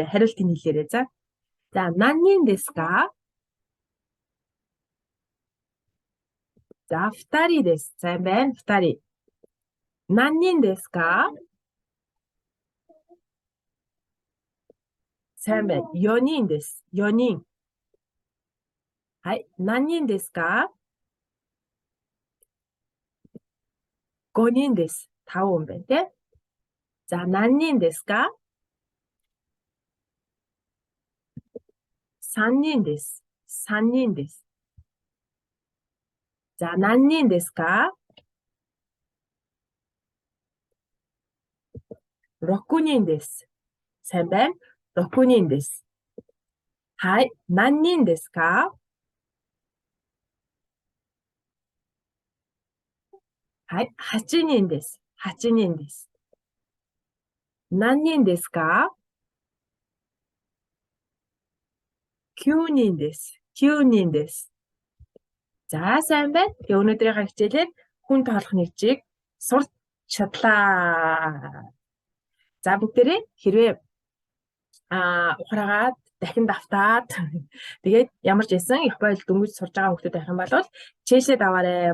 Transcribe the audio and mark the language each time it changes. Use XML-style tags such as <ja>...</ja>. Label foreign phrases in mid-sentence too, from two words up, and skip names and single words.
<mn>Хариултыг хэлээрэй. За</mn> <ja>なんにんですか?</ja> <mn>За</mn> <ja>ふたりです.</ja> <mn>Сайн байна. Футари.</mn> <ja>なんにんですか?</ja> <mn>сайн байна.</mn> <ja>よにんです。よにん. はい、なんにんですか? 5 人です。</ja> <mn>5хүн байна тий.</mn> <ja>За 何人ですか? 3人です。3人です。じゃあ何人ですか? 6人です。3番6人です。はい。何人ですか? はい。8人です。8人です。何人ですか? 9人です。9人です。</ja> <mn>За сайн байна. Тэгээ өнөөдрийнхээ хичээлээр хүн тоолох нэгжийг сурч шатлаа. За бүгдээрээ хэрвээ ухраагаад дахин давтаад тэгээд ямар ч байсан их бойл дөнгөж сурж байгаа хүмүүс байх юм бол чээшээ даваарай.</mn>